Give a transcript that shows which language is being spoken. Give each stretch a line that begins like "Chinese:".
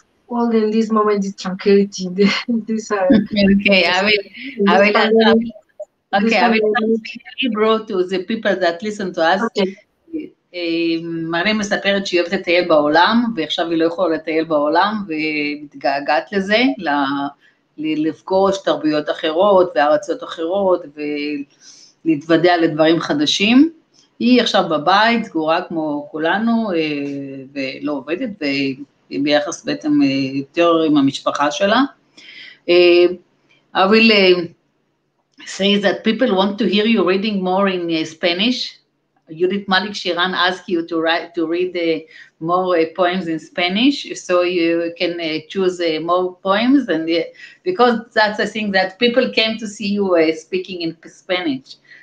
English: All in this moment is tranquility. This Okay, I will pandemic. okay, I will translate Hebrew to the people that listen to us. Okay.
Hebrew: מרלין מספרת שהיא אוהבת לטייל בעולם, ועכשיו היא לא יכולה לטייל בעולם, ומתגעגעת לזה, לפגוש תרבויות אחרות וארצות אחרות, ולהתוודע לדברים חדשים. היא עכשיו בבית, סגורה כמו כולנו, ולא עובדת, וביחס בעצם יותר עם המשפחה שלה.
English: I will say that people want to hear you reading more in Spanish. Judith Malik Shiran asked you to read more poems in Spanish, so you can choose more poems, and because that's a thing that people came to see you speaking in Spanish.